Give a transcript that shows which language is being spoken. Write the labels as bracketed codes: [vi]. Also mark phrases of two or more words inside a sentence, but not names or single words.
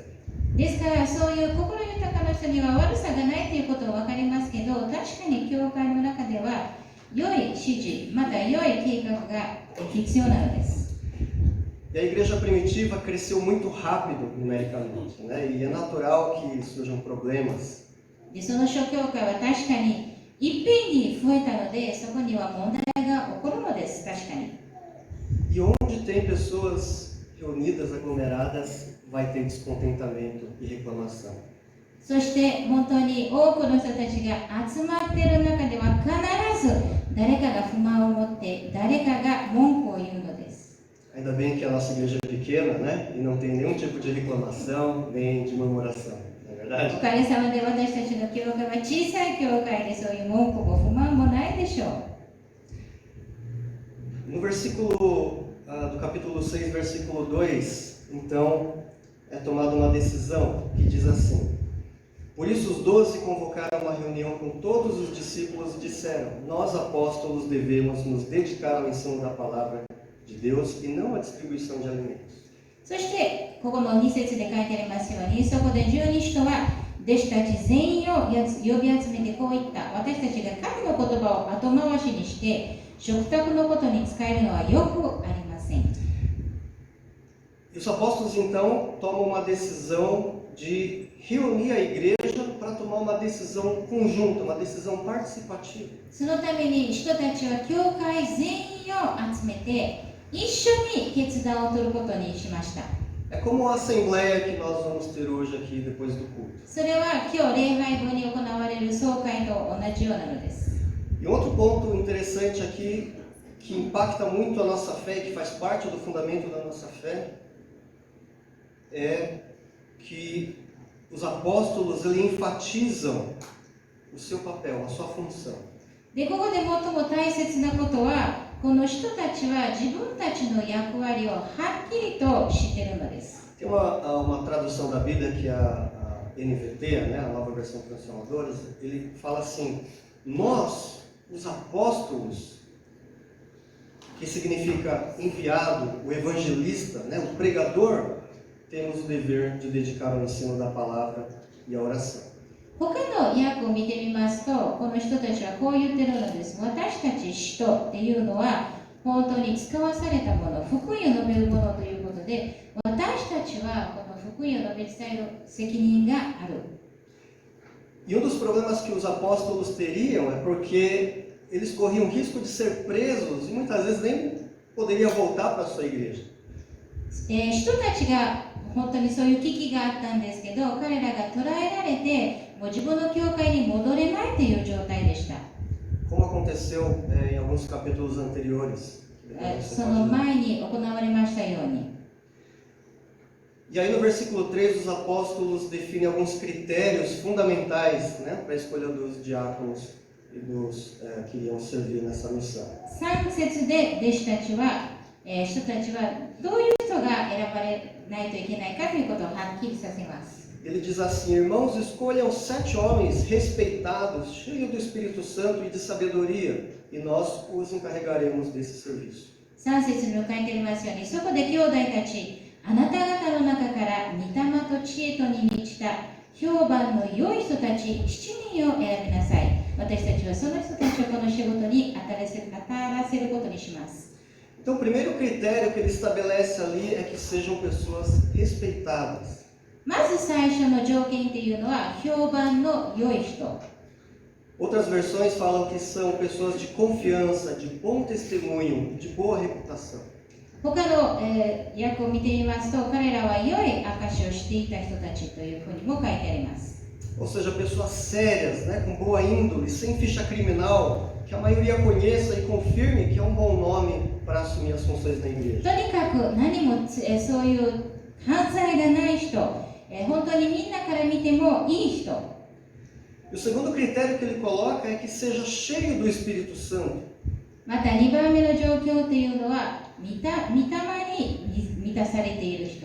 [ja] ですからそういう心豊かな人には悪さがないということは分かりますけど、確かに教会の中では良い指示、また良い計画が必要なのです。 [pt] E a igreja primitiva cresceu muito rápido numericamente, né? E é natural que surjam problemas. [ja] でその諸教会は確かにいっぺんに増えたので、そこには問題が起こるのです。確かに。 [pt] E onde tem pessoas reunidas, aglomeradas, vai ter descontentamento e reclamação. [ja] そして本当に多くの人たちが集まっている中では必ず誰かが不満を持って誰かが文句を言うのです。 [pt] Ainda bem que a nossa igreja é pequena, né? E não tem nenhum tipo de reclamação, nem de murmuração, não é [ja] お [pt] verdade? [ja] かげさまで私たちの教会は小さい教会でそういう文句も不満もないでしょう。 [pt] No versículo do capítulo 6, versículo 2, então, é tomada uma decisão que diz assim: Por isso os 12 convocaram uma reunião com todos os discípulos e disseram: Nós apóstolos devemos nos dedicar ao ensino da palavra de Deus e não à distribuição de alimentos. [ja] そしてここの2節で書いてありますように、そこで十二使徒は弟子たち全員を呼び集めてこう言った。私たちが神の言葉を後回しにして食卓のことに使えるのはよくありません。 [pt] E os apóstolos então tomam uma decisão de reunir a igreja para tomar uma decisão conjunta, uma decisão participativa. [ja] そのために使徒たちは教会全員を集めて一緒に決断を取ることにしました。 [pt] É como a assembleia que nós vamos ter hoje aqui depois do culto. [ja] それは今日礼拝後に行われる総会と同じようなのです。 [pt] E outro ponto interessante aqui, que impacta muito a nossa fé e que faz parte do fundamento da nossa fé, é que os apóstolos eles enfatizam o seu papel, a sua função. [ja] で、ここで最も大切なことは、この人たちは自分たちの役割をはっきりと知っているのです。 [pt] Tem uma tradução da Bíblia que é a NVT, né, a Nova Versão Transformadora, ele fala assim: nós, os apóstolos, que significa enviado, o evangelista, né, o pregador, temos o dever de dedicar ao ensino da palavra e à oração. [ja] 他の訳を見てみますと、この人たちはこう言ってるのです。私たち使徒っていうのは本当に使わされたもの、福音を述べるものということで、私たちはこの福音を述べ伝える責任がある。 [pt] E um dos problemas que os apóstolos teriam é porque eles corriam risco de ser presos e muitas vezes nem poderiam voltar para a sua igreja. [ja] 人たちが本当にそういう危機があったんですけど、彼らが捕らえられて、もう自分の教会に戻れないという状態でした。 [pt] Como aconteceu em alguns capítulos anteriores. [ja] その前に行われましたように。 [pt] E aí no versículo 3 os apóstolos definem alguns critérios fundamentais, né, para a escolha dos diáconos e dos que iriam servir nessa missão. [ja] 3 節で弟子たちは、人たちはどういう人が選ばれないといけないかということをはっきりさせます。 [pt] Ele diz assim: Irmãos, escolham 7 homens respeitados, cheios do Espírito Santo e de sabedoria, e nós os encarregaremos desse serviço. [ja] 3 節に書いてありますように、そこで兄弟たち、あなた方の中から御霊と知恵とに満ちた評判の良い人たち7人を選びなさい。私たちはその人たちをこの仕事に当たらせることにします。 [pt] Então, o primeiro critério que ele estabelece ali é que sejam pessoas respeitadas. [ja] まず最初の条件っていうのは評判の良い人。 [pt] Outras versões falam que são pessoas de confiança, de bom testemunho, de boa reputação. [ja] 他の、訳を見てみますと、彼らは良い証しをしていた人たちというふうにも書いてあります。 [pt] Ou seja, pessoas sérias, né, com boa índole, sem ficha criminal, que a maioria conheça e confirme que é um bom nome para assumir as funções da igreja. [ja] とにかく何も、そういう犯罪がない人、本当にみんなから見てもいい人。 [pt] E o segundo critério que ele coloca é que seja cheio do Espírito Santo. [ja] また2番目の条件というのは、御霊に満たされている人。